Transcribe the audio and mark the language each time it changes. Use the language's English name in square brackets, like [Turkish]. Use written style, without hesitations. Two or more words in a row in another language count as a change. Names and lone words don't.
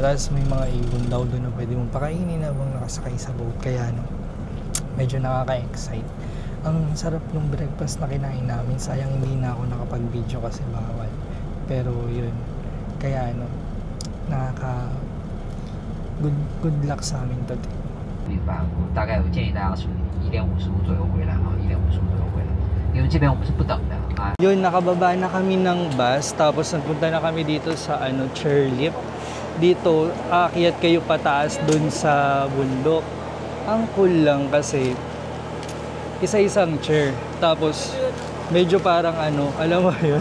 [Filipino] Tapos may mga ibon daw doon na pwede mong pakainin habang nakasakay sa boat. Kaya medyo nakaka-excite. Ang sarap ng breakfast na kinain namin. Sayang hindi na ako nakapag-video kasi bawal. Pero yun, kaya [English] good luck [Filipino] sa amin today. [Chinese] 明白，我大概我建议大家是1:55左右回来哈，1:55左右回来，因为这边我们是不等的啊。 [Filipino] Yun, nakababa na kami ng bus tapos nagpunta na kami dito sa chairlift. Dito, aakyat kayo pataas dun sa bundok. Ang cool lang kasi isa-isang chair. Tapos medyo parang alam mo yun?